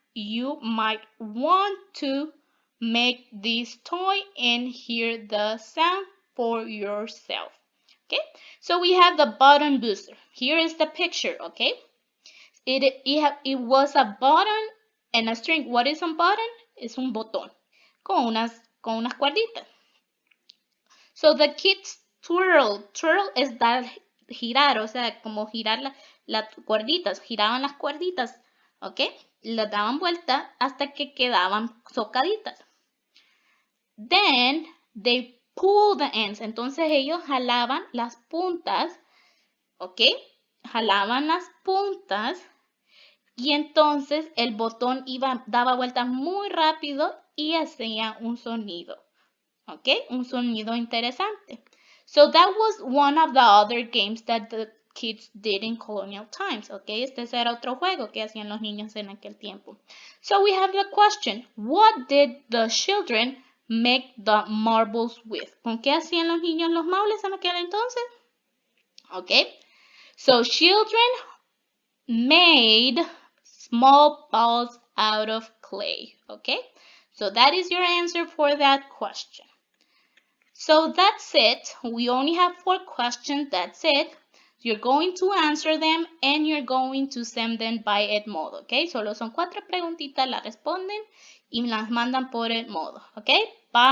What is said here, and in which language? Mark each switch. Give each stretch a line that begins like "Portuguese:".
English: You might want to make this toy and hear the sound for yourself. Okay, so we have the button booster. Here is the picture, okay? It was a button and a string. What is a button?
Spanish: Es un botón con unas cuerditas.
English: So the kids twirl
Spanish: es dar, girar, o sea, como girar las cuerditas, giraban las cuerditas, ¿ok? Las daban vuelta hasta que quedaban socaditas.
English: Then they pull the ends,
Spanish: entonces ellos jalaban las puntas, ¿ok? Jalaban las puntas y entonces el botón daba vueltas muy rápido y hacía un sonido, ¿ok? Un sonido interesante.
English: So that was one of the other games that the kids did in colonial times, okay?
Spanish: Este era otro juego que hacían los niños en aquel tiempo.
English: So we have the question, what did the children make the marbles with?
Spanish: ¿Con qué hacían los niños los maules en aquel entonces?
English: Okay, so children made small balls out of clay, okay? So that is your answer for that question. So that's it. We only have 4 questions. That's it. You're going to answer them and you're going to send them by Edmodo,
Spanish: ¿ok? Solo son 4 preguntitas, las responden y las mandan por Edmodo, ¿ok? Bye.